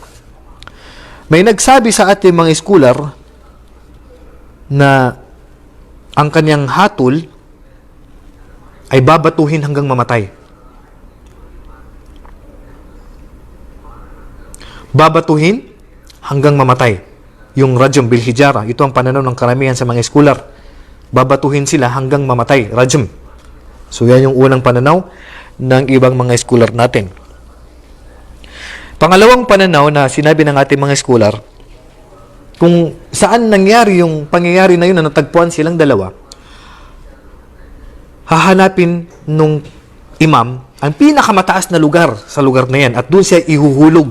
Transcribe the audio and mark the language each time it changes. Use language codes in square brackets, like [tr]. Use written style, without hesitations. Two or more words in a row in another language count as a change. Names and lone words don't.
[tl] May nagsabi sa ating mga scholar na ang kanyang hatol ay babatuhin hanggang mamatay. Babatuhin hanggang mamatay. Yung [ar] رجم بالحجارة, [tl] ito ang pananaw ng karamihan sa mga scholar. Babatuhin sila hanggang mamatay, rajm. So yan yung unang pananaw ng ibang mga scholar natin. Pangalawang pananaw na sinabi ng ating mga scholar, kung saan nangyari yung pangyayari na yun na natagpuan silang dalawa, hahanapin nung imam ang pinakamataas na lugar sa lugar na yan at doon siya ihuhulog.